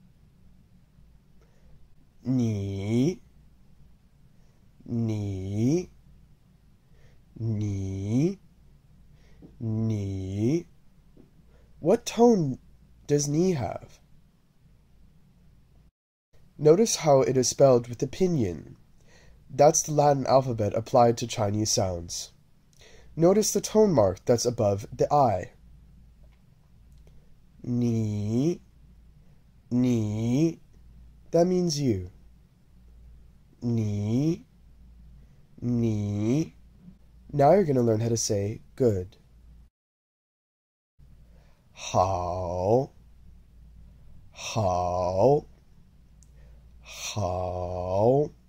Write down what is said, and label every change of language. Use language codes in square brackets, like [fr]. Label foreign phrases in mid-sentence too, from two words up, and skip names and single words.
[zh] Ni, ni, ni, ni. [en] What tone does ni have? Notice how it is spelled with the pinyin. That's the Latin alphabet applied to Chinese sounds. Notice the tone mark that's above the I. [zh] Ni, ni. [en] That means you. [zh] Ni, ni. [en] Now you're going to learn how to say good. [zh] Hao, hao, hao.